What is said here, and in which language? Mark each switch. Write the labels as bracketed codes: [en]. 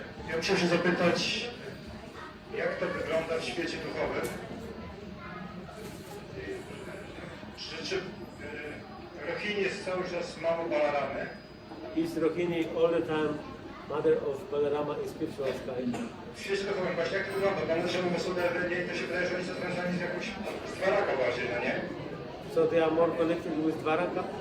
[pl] Ja muszę się zapytać, jak to wygląda w świecie duchowym? Czy Rohini jest cały czas mamą Balaramy? [en] Is Rohini all the time mother of Balarama in spiritual sky? [pl] W świecie duchowym właśnie jak to wygląda? Bo one, że mówią sobie Ewenii, to się wydaje, że oni są związani z jakąś z Dwaraka bardziej, no nie? [en] So they are more connected with Dwaraka?